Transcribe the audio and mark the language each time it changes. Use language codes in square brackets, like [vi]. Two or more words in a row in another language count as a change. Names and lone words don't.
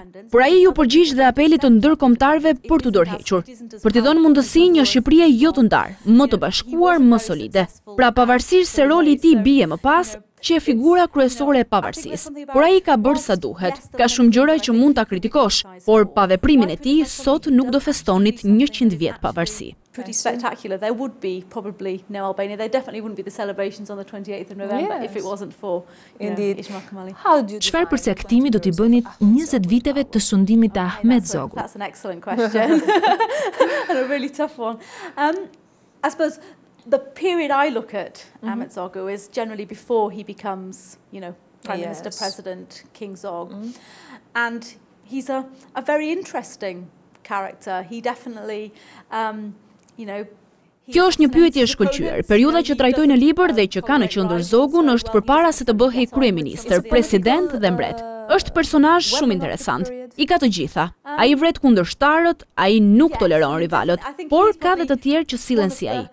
[sq] Por ai ju përgjigj dhe apelit të ndërkombëtarëve për t'u dorëhequr, për t'i dhënë mundësi një Shqipërie jo të ndarë, më të bashkuar, më solide. Pra pavarësisht se roli i tij bie më pas, që e figura kryesore e pavarësisë. Por ai ka bërë sa duhet. Ka shumë gjëra që mund ta kritikosh, por pa veprimin e tij sot nuk do festonit 100 vjet pavarësi. [en] Pretty spectacular. There would be probably no Albania. There definitely wouldn't be the celebrations on the 28th of November if it wasn't for Ismail Qemali. [sq] Çfarë përcaktimi do t'i bënit 20 viteve të sundimit të Ahmet Zogut? [en] That's an excellent question. And a really tough one. I suppose the period I look at Ahmet Zogu is generally before he becomes, Prime Minister, President, King Zog. And he's a very interesting character. He definitely, [sq] Kjo është një pyetje e shkëlqyer. Periudha që trajtoj në libër dhe që ka në qendër Zogun është përpara se të bëhej kryeministër, president dhe mbret. Është personazh shumë interesant. I ka të gjitha. Ai vret kundërshtarët, ai nuk toleron rivalët, por ka dhe të tjerë që sillen si ai.